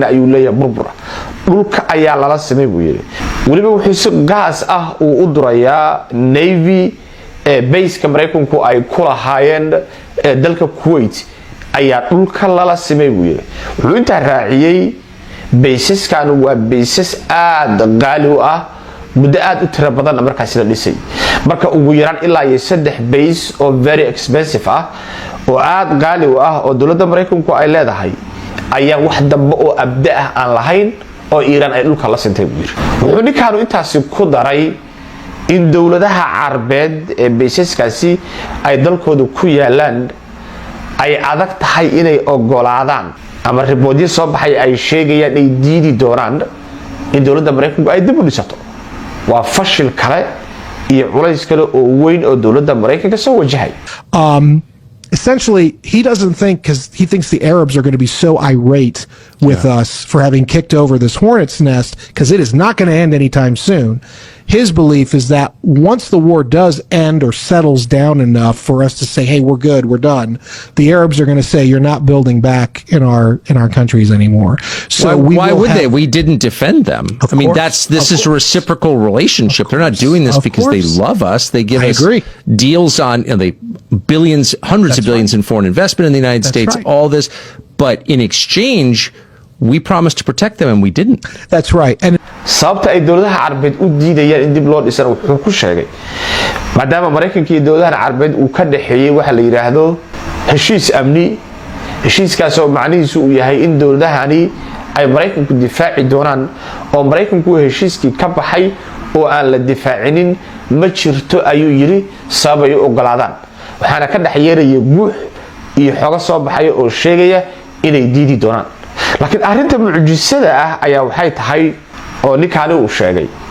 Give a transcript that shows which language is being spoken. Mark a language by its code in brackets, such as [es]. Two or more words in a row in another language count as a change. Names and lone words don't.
[so] ayuu leeyahay burbura dhulka ayaa lala simay buu yiri waliba wuxuu si gaas ah uu u durayaa [en] navy base- [so] ka Mareykanku ay ku lahaayeen dalka Kuwait ayaa dhulka lala simay buu yiri wuxuu inta raaciyay baysaskan waa baysas aad qaali u ah muddo aad u tiro badan markaas la dhisay marka ugu yaraan ilaa 3 base oo [en] very expensive [so] ah oo aad qaali u ah oo dawladda Mareykanku ay leedahay ayaa wax dambe oo abda ah aan lahayn oo Iran ay dhulka la sintay buu yiri wuxuu ninkaanu intaasi ku daray in dawladaha Carbeed ee baysaskaasi ay dalkooda ku yaalaan ay adag tahay inay ogolaadaan ama riboodyo soo baxay ay sheegayaan ay diidi doonaan in dawladda Mareykanku ay dib u dhisato waa fashil kale iyo culays kale oo weyn oo dawladda Mareykanka soo wajahay [en] essentially, he doesn't think, because he thinks the Arabs are going to be so irate with us for having kicked over this hornet's nest, because it is not going to end anytime soon. His belief is that once the war does end or settles down enough for us to say, "Hey, we're good, we're done," the Arabs are going to say, "You're not building back in our countries anymore." So why would they? We didn't defend them. I mean, course, this is a reciprocal relationship. They're not doing this because they love us. They give us deals on billions, hundreds of billions in foreign investment in the United States. Right. All this, but in exchange, we promised to protect them, and we didn't. That's right. And [so] sababta ay dawladaha Carbeed u diidayaan in dib loo dhisana wuxuu ku sheegay maadaama Mareykanka iyo dawladaha Carbeed uu ka dhaxeeyay waxa la yiraahdo heshiis amni heshiiskaas oo macnihiisu uu yahay in dawladahani ay Mareykanku difaaci doonaan oo Mareykanku heshiiskii ka baxay oo aan la difaacinin ma jirto ayuu yiri sabab ay u ogolaadaan waxaana ka dhaxyeeraya guux iyo xoga soo baxay oo sheegaya inay diidi doonaan laakiin arrinta mucjisada ah ayaa waxay tahay oo ninkaani uu sheegay